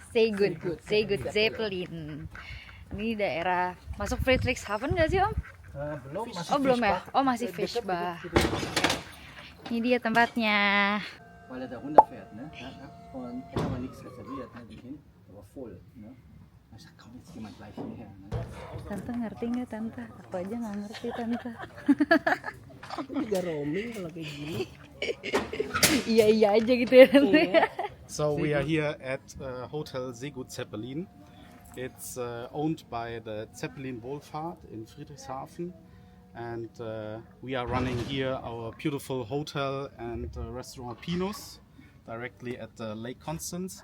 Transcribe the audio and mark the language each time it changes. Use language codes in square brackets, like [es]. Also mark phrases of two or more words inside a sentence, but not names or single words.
[en] Say Good Zeppelin. [id] Ini daerah masuk Friedrichshafen nggak sih Om? Belum, masih Oh belum ya? Fischbach. Oh masih Dekat Fischbach. gitu. Ini dia tempatnya. [de] Weil er da runterfährt, ne? Und er hat aber nichts reserviert, ne? Die hin, aber voll, ne? Ich sag, komm, jetzt geh mal gleich hierher, ne? [id] Tante ngerti nggak Tante? Aku aja nggak ngerti Tante. Juga roaming kalau kayak gini. Iya aja gitu ya Tante. [en] So we are here at Hotel Seegut Zeppelin. It's owned by the Zeppelin Wohlfahrt in Friedrichshafen. and we are running here our beautiful hotel and restaurant Pinus directly at Lake Constance.